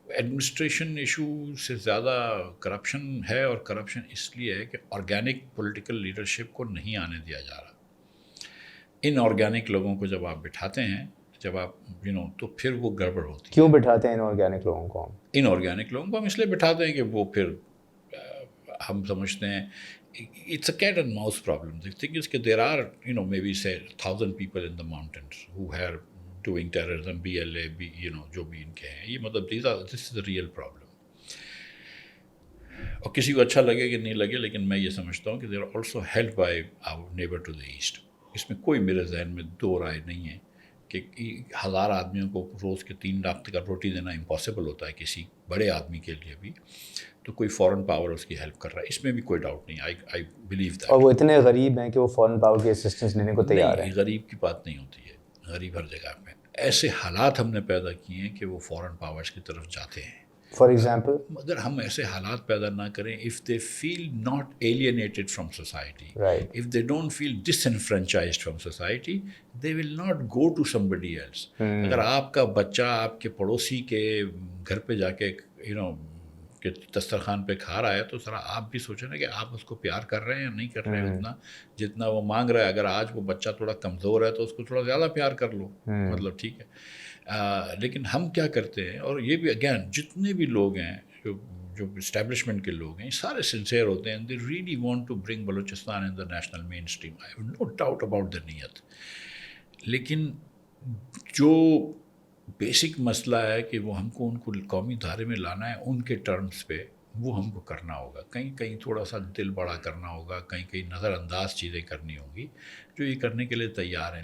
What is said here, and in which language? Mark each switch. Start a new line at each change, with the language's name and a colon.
Urdu: Administration issue سے زیادہ corruption ہے, اور کرپشن اس لیے ہے کہ آرگینک پولیٹیکل لیڈرشپ کو نہیں آنے دیا جا رہا. ان آرگینک لوگوں کو جب آپ بٹھاتے ہیں, جب آپ تو پھر وہ گڑبڑ ہوتی ہے. کیوں بٹھاتے ہیں ان آرگینک لوگوں کو؟ ان آرگینک لوگوں کو ہم اس لیے بٹھاتے ہیں کہ وہ پھر ہم سمجھتے ہیں
English: it's a cat and mouse problem. The thing is that there are, maybe say 1,000 people in the mountains who are doing terrorism, BLA,
Urdu: جو بھی ان کے ہیں, یہ مطلب
English: this is the real problem.
Urdu: اور کسی کو اچھا لگے کہ نہیں لگے, لیکن میں یہ سمجھتا ہوں کہ
English: they are also helped by our neighbor to the east.
Urdu: اس میں کوئی میرے ذہن میں دو رائے نہیں ہے کہ 1000 آدمیوں کو روز کے 3 لاکھ کا روٹی دینا امپاسبل ہوتا ہے کسی بڑے آدمی کے لیے بھی, تو کوئی فورن پاور اس کی ہیلپ کر رہا ہے, اس میں بھی کوئی ڈاؤٹ نہیں.
English: I believe that.
Urdu: اور وہ اتنے غریب ہیں کہ وہ فورن پاور کی اسسٹنس لینے کو تیار ہیں. غریب کی بات نہیں ہوتی ہے, غریب ہر جگہ میں. ایسے حالات ہم نے پیدا کیے ہیں کہ وہ فورن پاورز کی طرف جاتے ہیں.
English: for example,
Urdu: اگر ہم ایسے حالات پیدا نہ کریں,
English: if they feel not alienated from society, right, if they don't feel disenfranchised from society, they will not go to somebody else.
Urdu: اگر آپ کا بچہ آپ کے پڑوسی کے گھر پہ جا کے کہ دسترخوان پہ کھا رہا ہے, تو ذرا آپ بھی سوچیں نا کہ آپ اس کو پیار کر رہے ہیں یا نہیں کر رہے ہیں اتنا جتنا وہ مانگ رہا ہے. اگر آج وہ بچہ تھوڑا کمزور ہے تو اس کو تھوڑا زیادہ پیار کر لو, مطلب ٹھیک ہے. لیکن ہم کیا کرتے ہیں, اور یہ بھی اگین جتنے بھی لوگ ہیں جو اسٹیبلشمنٹ کے لوگ ہیں, سارے سنسیئر ہوتے ہیں.
English: They really want to bring Balochistan in the national mainstream. I have no doubt about the نیت.
Urdu: لیکن جو بیسک مسئلہ ہے کہ وہ ہم کو ان کو قومی دھارے میں لانا ہے ان کے ٹرمز پہ, وہ ہم کو کرنا ہوگا. کہیں کہیں تھوڑا سا دل بڑا کرنا ہوگا, کہیں کہیں نظر انداز چیزیں کرنی ہوں گی, جو یہ کرنے کے لیے تیار ہیں.